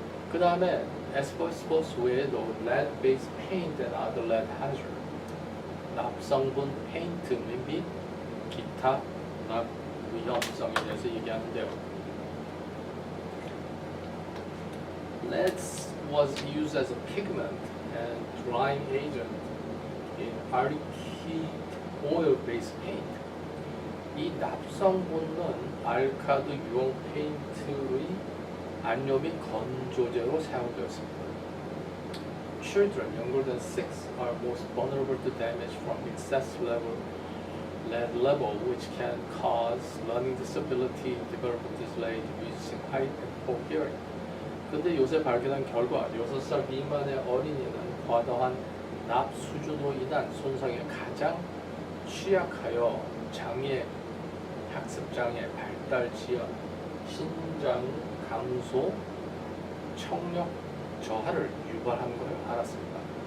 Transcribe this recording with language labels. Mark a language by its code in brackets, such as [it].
[ko] 그 다음에 asbestos 외에도 [en] lead-based paint and other lead hazard, [ko] 납성분 페인트 및 기타 납 위험성에 대해서 얘기하는데요. [en] Lead was used as a pigment and drying agent in alkyd oil-based paint. [ko] 이 납성분은 알카드 유황 페인트의 안료 및 건조제로 사용되었습니다. [en] Children younger than 6 are most vulnerable to damage from excess lead level, which can cause learning disability, development delay, reducing height, and poor hearing. [ko] 근데 요새 발견한 결과 6살 미만의 어린이는 과다한 납 수준으로 인한 손상에 가장 취약하여 장애, 학습장애, 발달 지연, 신장 감소, 청력 저하를 유발한 것을 알았습니다.